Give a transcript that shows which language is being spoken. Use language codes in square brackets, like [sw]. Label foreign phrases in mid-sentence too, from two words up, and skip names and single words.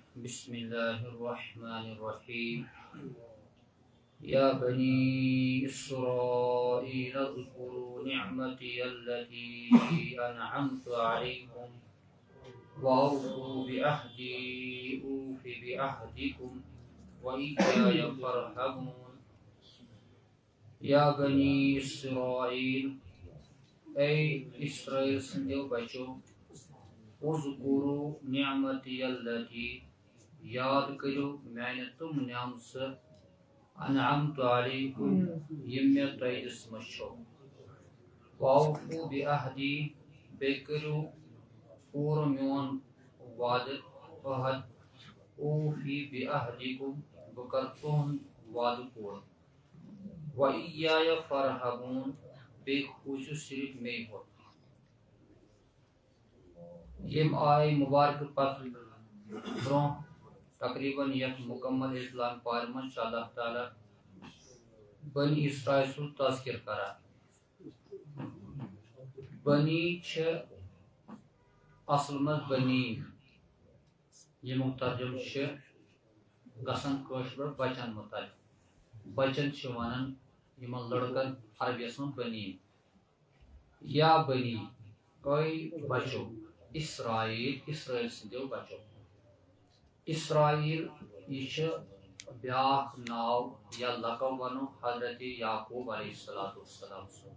[ar] بسم الله الرحمن الرحيم يا بني إسرائيل اذكروا نعمتي التي أنعمت عليكم وأوفوا بعهدي أوف بعهدكم وإياي فارهبون يا بني إسرائيل أي إسرائيل [ks] سندو بچو [ar] اذکروا نعمتی التي [ks] یاد کرو میانہ تم نعمت [ar] انعمت علیکم [ks] یم مے تۄہہِ دِژمٕژ چھو [ar] واوفوا بعہدی [ks] بیٚیہِ کٔرِو پوٗرٕ میون وعدٕ عہد [ar] اوفی بعہدکم [ks] بہٕ کرٕ تُہُنٛد وعدٕ پوٗرٕ [ar] وإیایا فارہبون [ks] بیٚیہِ کھوٗژِو صرف مے ہوت یم آئے مبارک پتہ برہ تقریباً یتھ مکمل اسلام پارِ منٛز چھُ اللہ تعالیٰ بنی اسرائیل سُنٛد تذکر کران بنی چھِ اصل منٛز بنی ییٚمیُک ترجمہٕ چھُ گژھان کٲشِر پٲٹھۍ بچن متعلق بچن چھِ ونان یِمن لڑکن عربیس منٛز بنی یا بنی اے بچو اسرائیل اسرائیل سندیو بچو اسرائیل یہ چھُ بیاکھ ناو یا لقب ونو حضرت یعقوب علیہ السلام